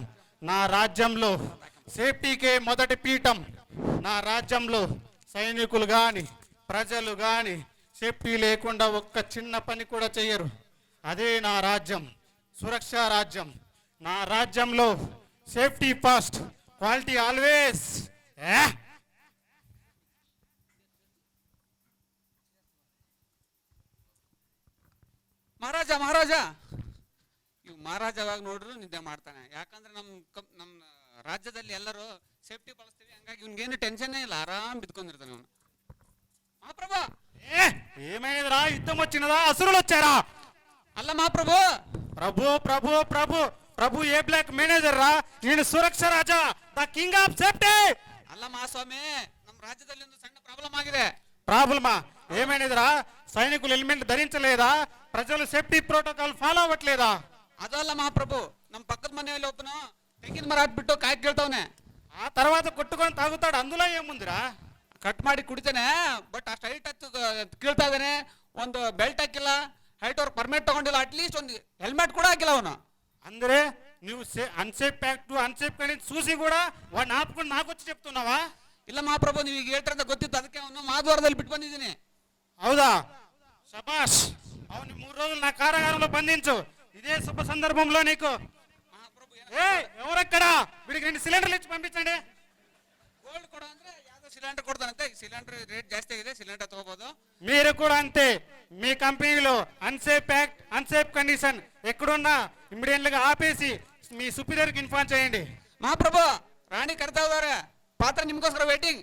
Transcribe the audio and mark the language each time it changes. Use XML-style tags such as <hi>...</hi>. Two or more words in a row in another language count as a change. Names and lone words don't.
<te>నా రాజ్యంలో సేఫ్టీకే మొదటి పీఠం. నా రాజ్యంలో సైనికులు కానీ ప్రజలు కానీ సేఫ్టీ లేకుండా ఒక్క చిన్న పని కూడా చెయ్యరు. అదే నా రాజ్యం, సురక్ష రాజ్యం. నా రాజ్యంలో</te> <en>safety first, quality always.</en> <kn>ಮಹಾರಾಜ ಇವು ಮಹಾರಾಜವಾಗಿ ನೋಡ್ರು ನಿದ್ದೆ ಮಾಡ್ತಾನೆ. ಯಾಕಂದ್ರೆ ನಮ್ಮ ರಾಜ್ಯದಲ್ಲಿ ಎಲ್ಲರೂ ಸೇಫ್ಟಿ ಬಳಸ್ತೀವಿ, ಹಂಗಾಗಿ ಇವ್ನಿಗೇನು ಟೆನ್ಷನ್ನೇ ಇಲ್ಲ, ಆರಾಮ್ ಬಿದ್ಕೊಂಡಿರ್ತಾನೆ ಅವನು. ಮಹಾಪ್ರಭು</kn> <te>ఏమైనదిరా? యుద్ధం వచ్చినదా? అసురులు వచ్చారా?</te> <kn>ಅಲ್ಲ ಮಹಾಪ್ರಭು.</kn> <te>ప్రభు ప్రభు ప్రభు ప్రభు ఏ</te> <en>block manager</en> <te>రా? నేను సురక్ష రాజా,</te> <en>the king of safety.</en> <kn>ಅಲ್ಲ ಮಹಾಸ್ವಾಮಿ, ನಮ್ಮ ರಾಜ್ಯದಲ್ಲಿ ಒಂದು ಸಣ್ಣ ಪ್ರಾಬ್ಲಮ್ ಆಗಿದೆ.</kn> <te>ప్రాబ్లమా? ఏమైనదిరా? సైనికులు హెల్మెట్ ధరించలేదా? ప్రజలు</te> <en>safety protocol follow</en> <te>అవ్వట్లేదా?</te> <kn>ಅದಲ್ಲ ಮಹಾಪ್ರಭು, ನಮ್ಮ ಪಕ್ಕದ ಮನೆಯಲ್ಲಿ ಒಬ್ಬನು ತೆಂಗಿನ ಮರ ಹಾಕ್ಬಿಟ್ಟು ಕಾಯಿ ಕೇಳ್ತವನೆ.</kn> <te>ఆ తర్వాత కొట్టుకొని తాగుతాడు, అందులో ఏముందిరా?</te> <kn>ಕಟ್ ಮಾಡಿ ಕುಡಿತಾನೆ, ಬಟ್ ಅಷ್ಟು ಹೈಟ್ ಹತ್ತು ಕೀಳ್ತಾ ಇದ್ದಾನೆ. ಒಂದು ಬೆಲ್ಟ್ ಹಾಕಿಲ್ಲ, ಹೈಟ್ ಅವ್ರ ಪರ್ಮಿಟ್ ತಗೊಂಡಿಲ್ಲ, ಅಟ್ಲೀಸ್ಟ್ ಒಂದು ಹೆಲ್ಮೆಟ್ ಕೂಡ ಹಾಕಿಲ್ಲ ಅವನು.</kn> <te>అందరే నువ్వు</te> <en>unsafe act unsafe</en> <te>కానీ చూసి కూడా వాడిని ఆపుకొని నాకు వచ్చి చెప్తున్నావా?</te> <kn>ಇಲ್ಲ ಮಹಾಪ್ರಭು, ನೀವು ಈಗ ಹೇಳ್ತಾರಂತ ಗೊತ್ತಿತ್ತು, ಅದಕ್ಕೆ ಅವನು ಮಾಧವರದಲ್ಲಿ ಬಿಟ್ಟು ಬಂದಿದ್ದೀನಿ.</kn> <te>అవుదా? శబాష్. అవును, 3 రోజులు నా కారాగారంలో బంధించు. ఇదే శుభ సందర్భంలో నీకు ఎవరక్కడ వీడికి 2 సిలిండర్లు ఇచ్చి పంపించండి.</te> <kn>ಗೋಲ್ಡ್ ಕೊಡ ಅಂದ್ರೆ ಯಾವ್ದೋ ಸಿಲಿಂಡರ್ ಕೊಡ್ತಾನಂತೆ.</kn> <en>cylinder rate</en> <kn>ಜಾಸ್ತಿ ಆಗಿದೆ, ಸಿಲಿಂಡರ್ ತಗೋಬಹುದು.</kn> <te>మీరు కూడా అంతే. మీ కంపెనీలో</te> <en>unsafe act unsafe condition</en> <te>ఎక్కడున్నా ఇమ్మీడియట్ గా ఆపేసి మీ సుపీరియర్ కి ఇన్ఫార్మ్ చేయండి.</te> <kn>ಮಹಾಪ್ರಭು, ರಾಣಿ ಕರ್ತಾ ಇದ್ದಾರೆ, ಪಾತ್ರ ನಿಮ್ಗೋಸ್ಕರ ವೇಟಿಂಗ್.</kn>